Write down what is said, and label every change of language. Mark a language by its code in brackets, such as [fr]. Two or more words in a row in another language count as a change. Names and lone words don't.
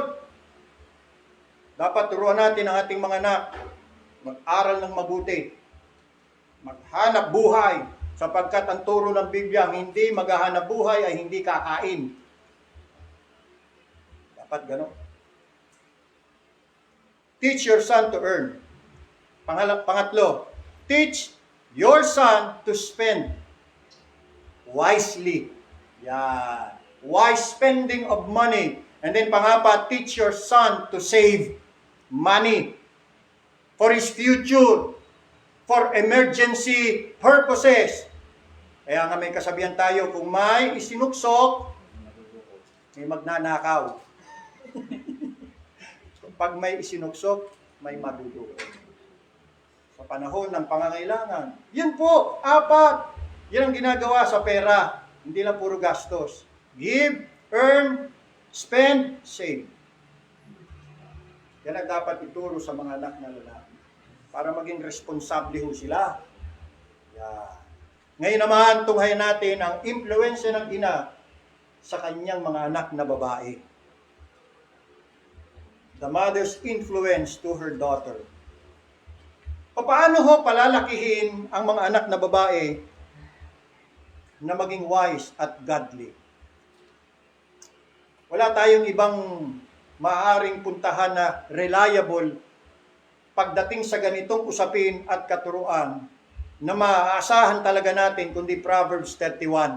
[tl] Dapat turuan natin ang ating mga anak, mag-aral ng mabuti, maghanap buhay, sapagkat ang turo ng Biblia, ang hindi maghahanap buhay ay hindi kakain. Dapat gano'n. [en] Teach your son to earn. Pangatlo, teach your son to spend wisely. Yan. Wise spending of money. And then pangapat, teach your son to save money for his future, for emergency purposes. [tl] Kaya nga may kasabihan tayo, kung may isinuksok, may magnanakaw. Pag may isinuksok, may madudukot. Sa panahon ng pangangailangan, yun po, 4. Yan ang ginagawa sa pera. Hindi lang puro gastos. [en] Give, earn, spend, save. [tl] Yan ang dapat ituro sa mga anak na lalaki. Para maging responsable ho sila. Yan. Ngayon naman, tunghayan natin ang impluensya ng ina sa kanyang mga anak na babae. [en] The mother's influence to her daughter. [tl] Paano ho palalakihin ang mga anak na babae na maging wise at godly? Wala tayong ibang maaaring puntahan na reliable pagdating sa ganitong usapin at katuruan na maaasahan talaga natin kundi Proverbs 31.